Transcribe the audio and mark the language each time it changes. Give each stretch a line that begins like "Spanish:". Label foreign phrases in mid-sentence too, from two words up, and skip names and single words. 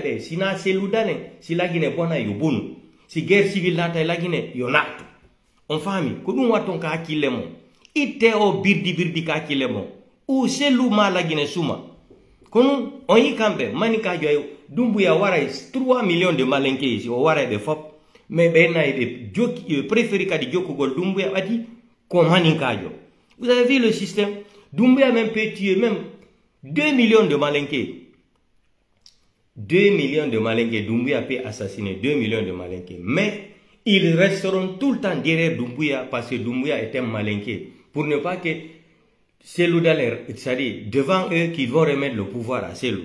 Fula: ɓe sina selludalen si lagine bona yo bunu si
French: guerre civil
Fula: lata e lagine yo nattu on faami ko ɗum watton ka hakkille mo itte o birdi ka hakkille mo u sellu ma lagine suma kono on yi kamɓe manikajo ay Doumbouya waray
French: 3 millions de malinké
Fula: si o waray ɓe fop mais ɓe nayi ɓe jokki préféri kadi jokkugol Doumbouya ɓati ko maninkajo.
French: Vous avez vu le système? Doumbouya même peut tuer même 2 millions de malinké. 2 millions de malinké, Doumbouya peut assassiner 2 millions de malinké. Mais ils resteront tout le temps derrière Doumbouya parce que Doumbouya est un malinké. Pour ne pas que Cellou Dalein, c'est-à-dire devant eux qui vont remettre le pouvoir à Cellou.